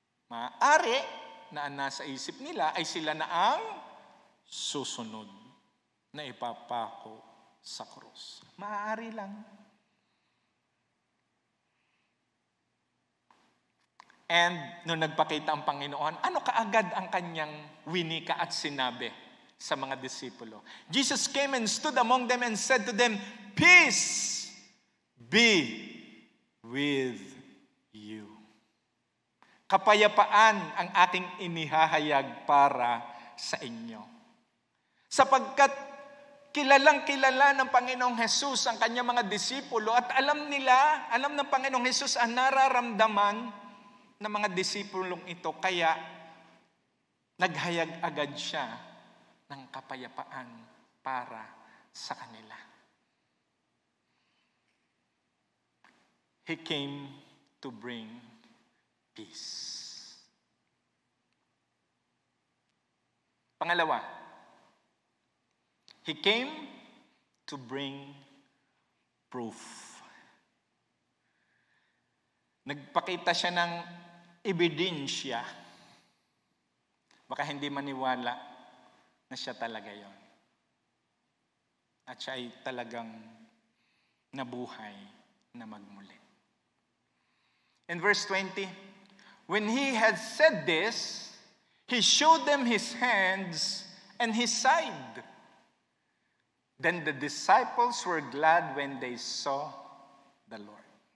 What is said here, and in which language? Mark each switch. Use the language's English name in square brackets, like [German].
[Filipino] Maaari na nasa isip nila ay sila na ang susunod na ipapako sa krus. Maaari lang. And nung nagpakita ang Panginoon, ano kaagad ang kanyang winika at sinabi sa mga disipulo? [English] Jesus came and stood among them and said to them, "Peace be with you." [Filipino] Kapayapaan ang aking inihahayag para sa inyo. Sapagkat kilalang-kilala ng Panginoong Jesus ang kanyang mga disipulo at alam ng Panginoong Jesus ang nararamdaman ng mga disipulong ito, kaya naghayag agad siya ng kapayapaan para sa kanila. [English] He came to bring peace. [Filipino] Pangalawa, [English] He came to bring proof. [Filipino] Nagpakita siya ng ebidensya. Baka hindi maniwala na siya talaga yon. At siya ay talagang nabuhay na magmuli. [English] In verse 20, when he had said this, he showed them his hands and his side. Then the disciples were glad when they saw the Lord.